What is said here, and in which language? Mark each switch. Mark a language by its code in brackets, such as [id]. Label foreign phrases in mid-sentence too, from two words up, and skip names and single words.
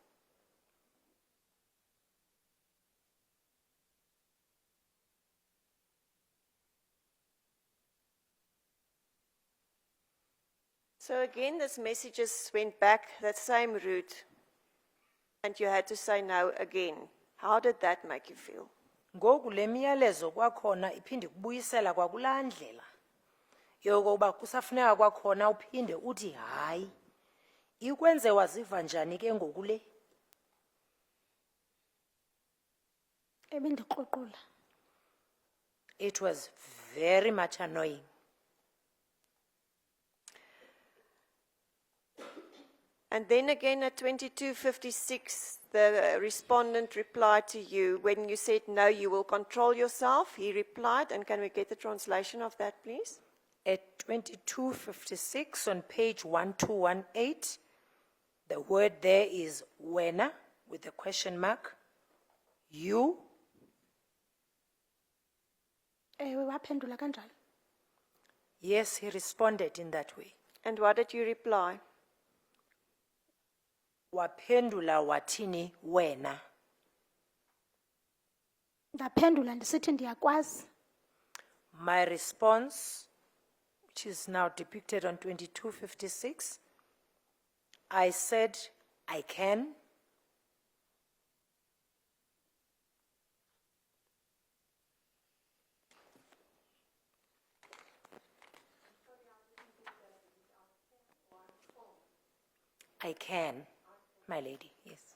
[en] So again, this messages went back that same route, and you had to say no again. How did that make you feel? [xh] Ngoku le miyalezo kwakhona iphinde kubuyisela kwakulaa ndlela yokokuba kusafuneka kwakhona uphinde uthi hayi. Ikwenze waziva njani ke ngoku le? Ebindikruqula. [en] It was very much annoying. And then again at 22:56, the respondent replied to you when you said no, you will control yourself. He replied, and can we get the translation of that, please? At 22:56 on page 1218, the word there is wena with a question mark. You, [xh] Ewe waphendula kanjalo. [en] yes, he responded in that way. And what did you reply? [xh] Waphendula wathini wena. Ndaphendula ndisithi ndiyakwazi. [en] My response, which is now depicted on 22:56, I said, I can. I can, my lady, yes.